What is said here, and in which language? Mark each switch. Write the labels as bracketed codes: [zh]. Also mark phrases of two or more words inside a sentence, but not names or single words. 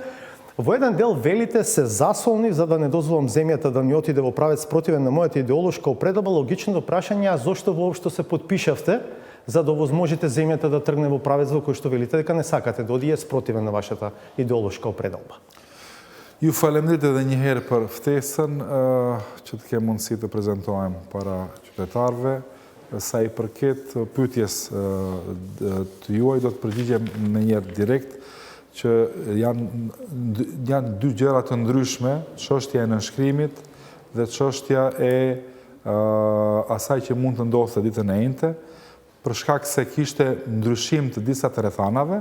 [mk] Во еден дел велите се засолни за да не дозволам земјата да ни отиде во правец противен на мојата идеолошка опредба. Логичното прашање е зошто воопшто се потпишавте за да овозможите земјата да тргне во правец во кој што велите дека не сакате да одие спротивен на вашата идеолошка определба. [sq] Ju falemderit edhe një herë për ftesën që të kemë mundësi të prezantojmë para qytetarëve. Sa i përket pyetjes të juaj, do të përgjigjem në njerë direkt që janë dy gjëra të ndryshme, çështja e nënshkrimit dhe çështja e asaj që mund të ndodhte ditën e njëjtë, për shkak se kishte ndryshim të disa të rrethanave.